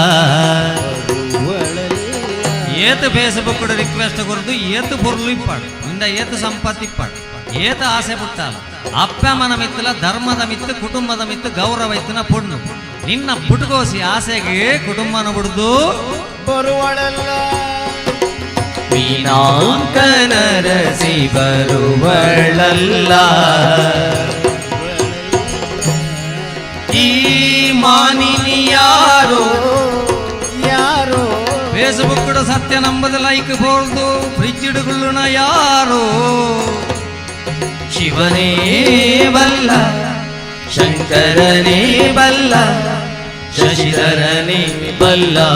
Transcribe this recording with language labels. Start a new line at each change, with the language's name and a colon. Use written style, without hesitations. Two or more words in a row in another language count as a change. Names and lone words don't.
Tulu: ಏತು ಫೇಸ್ಬುಕ್ ರಿಕ್ವೆಸ್ಟ್ ಕೊರದು ಏತು ಪೊರ್ಲು ಇಪ್ಪಾಡು ಇಂದ ಏತು ಸಂಪತ್ತು ಇಪ್ಪಾಡು ಏತು ಆಸೆ ಪುಟ್ಟಾಲ ಅಪ್ಪ ಮನ ಮಿತ್ತಲ ಧರ್ಮದ ಮಿತ್ತು ಕುಟುಂಬದ ಮಿತ್ತು ಗೌರವ ಇತ್ತಿನ ಪುಣ್ಣು ನಿನ್ನ ಪುಟುಕೋಸಿ ಆಸೆಗೆ ಕುಟುಂಬನ ಬಿಡುದು
Kannada: ಬರುವಳಲ್ಲ. ಮೀನಾಂಕ ನರಸಿ ಬರುವಳಲ್ಲ. ಈ ಮಾನಿನಿ ಯಾರೋ ಯಾರೋ
Tulu: ಫೇಸ್ಬುಕ್ ಸತ್ಯ ನಂಬದ ಲೈಕ್ ಬೋಳ್ದು ಫ್ರಿಜ್ ಇಡುಗುಳ್ಳುನ
Kannada: ಯಾರೋ ಶಿವನೇ ಬಲ್ಲ ಶಂಕರನೇ ಬಲ್ಲ ಶಶಿಧರನೇ ಬಲ್ಲ.